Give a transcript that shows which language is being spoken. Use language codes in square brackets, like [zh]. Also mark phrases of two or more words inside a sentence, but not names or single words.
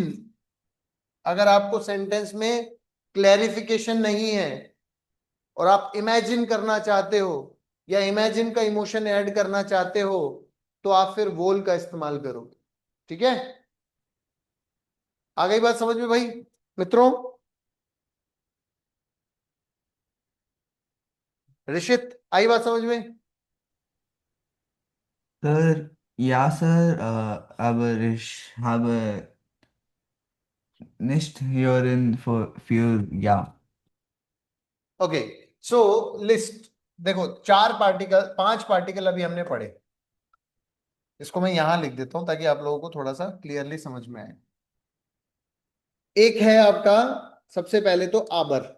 [hi] अगर आपको सेंटेंस में क्लैरिफिकेशन नहीं है और आप इमेजिन करना चाहते हो या इमेजिन का इमोशन ऐड करना चाहते हो, तो आप फिर वोल का इस्तेमाल करोगे। ठीक है। आ गई बात समझ में भाई मित्रों। ऋषित, आई बात समझ में। सर, या सर, [de] aber ich habe nicht hören für ja. [hi] ओके, [en] so list, [hi] देखो चार पार्टिकल, पांच पार्टिकल अभी हमने पढ़े। इसको मैं यहां लिख देता हूं ताकि आप लोगों को थोड़ा सा क्लियरली समझ में आए। एक है आपका, सबसे पहले तो आबर।